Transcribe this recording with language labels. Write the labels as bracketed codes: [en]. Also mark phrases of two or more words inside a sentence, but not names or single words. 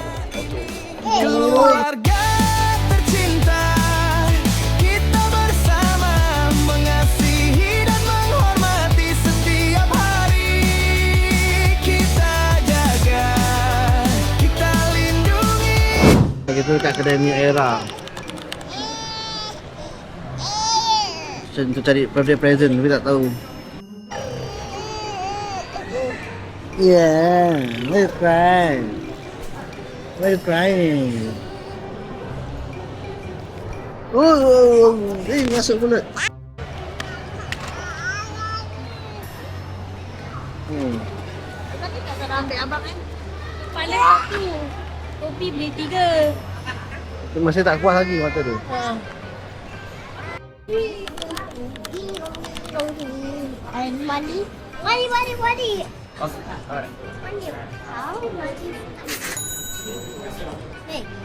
[ms] Keluarga tercinta, kita bersama, mengasihi dan menghormati setiap hari. Kita jaga, kita lindungi. Kita dekat kedai New Era. Untuk cari [en] birthday present [ms] tapi tak tahu. [en] Yeah, why you crying? Why you crying? [ms] Oh, masuk mulut. Tapi tak ada ambil abang kan? Kepala aku. Kopi beli 3. Masih tak puas lagi mata tu. [en] And money. Money. Okay, alright. Money. How money? Hey.